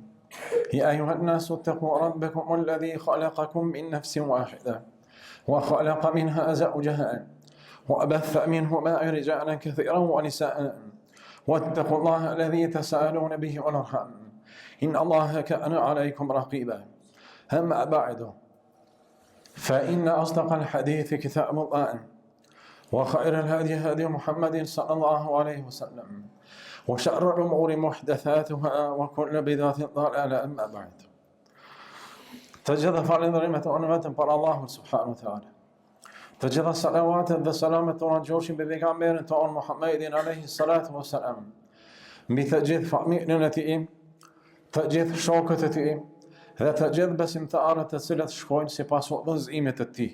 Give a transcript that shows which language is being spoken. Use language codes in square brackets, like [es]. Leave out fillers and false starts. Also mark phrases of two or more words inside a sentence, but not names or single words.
[ar] يا أيها الناس اتقوا ربكم الذي خلقكم من نفس واحدة وخلق منها زوجها وأبث منهما رجالا كثيرا ونساء واتقوا الله الذي تساءلون به والأرحام إن الله كان عليكم رقيبا. أما بعد فإن أصدق الحديث كتاب الله وخير الهدي هدي محمد صلى الله عليه وسلم وشر الأمور محدثاتها وكل بدعة ضلالة. أما بعد [sq] të gjitha falënderimet e vetëm për Allahun [ar] سبحانه وتعالى. [sq] Të gjitha salavatet dhe selamet tona gjoshin mbi pejgamberin tonë Muhammedin [ar] عليه الصلاة والسلام. [sq] Mbi të gjithë familjen e tij, të gjithë shokët e tij dhe të gjithë besimtarët të cilët shkojnë sipas udhëzimit të tij.